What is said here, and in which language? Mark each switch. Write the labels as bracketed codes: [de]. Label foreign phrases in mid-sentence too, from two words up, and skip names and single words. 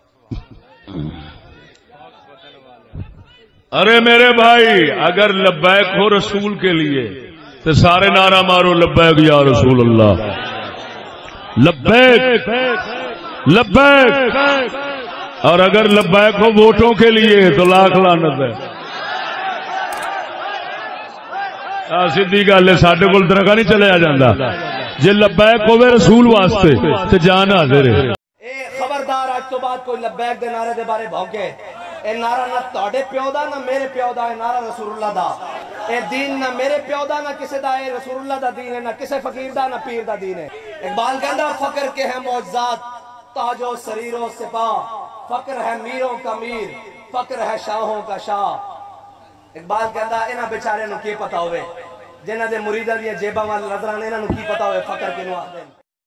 [ur] ارے میرے بھائی اگر لبیک ہو رسول کے لیے تو سارے نعرہ مارو [ar] لبیک یا رسول اللہ، [ur] لبیک لبیک، اور اگر لبیک ہو ووٹوں کے لیے تو لاکھ لعنت ہے۔ [pa] سیدھی گل ہے، ساڈے کول درگاہ نہیں چلیا جاندا، جے لبیک ہوے رسول واسطے تے جان حاضر ہے۔ خبردار اج تو بعد کوئی لبیک دے نعرے دے بارے بھونکے، اے نعرہ نہ تہاڈے پیو دا نہ میرے پیو دا، اے نعرہ رسول اللہ دا، اے دین نہ میرے پیو دا نہ کسے دا، اے رسول اللہ دا دین ہے، نہ کسے فقیر دا نہ پیر دا دین ہے۔ [ur] اقبال کہندا فقر کے ہیں معجزات تاج و سریر و سپاہ، فقر ہے میروں کا میر، فقر ہے شاہوں کا شاہ۔ [pa] اقبال کہندا انہاں بیچارے نو کی پتہ ہوئے جنہاں دے مریداں دی جیباں وال نظراں انہاں نو کی پتہ ہوئے فقر کینوں آکھدے۔